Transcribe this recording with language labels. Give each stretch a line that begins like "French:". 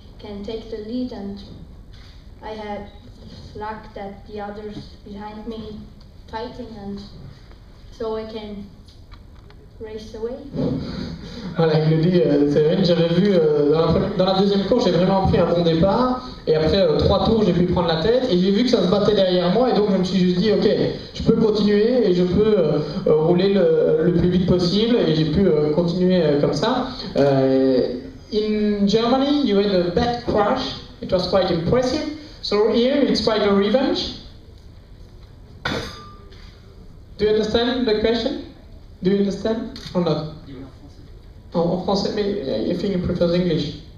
English: can take the lead, and I had luck that the others behind me fighting, and so I can race away.
French: Voilà, il le dit, Séverine, j'avais vu dans la deuxième course, j'ai vraiment pris un bon départ, et après 3 tours, j'ai pu prendre la tête, et j'ai vu que ça se battait derrière moi, et donc je me suis juste dit, ok, je peux continuer, et je peux rouler le plus vite possible, et j'ai pu continuer comme ça.
English: In Germany, you had a bad crash, it was quite impressive, so here it's quite a revenge. Do you understand the question? Do you understand or not?
French: En français, mais
English: I think you prefer English.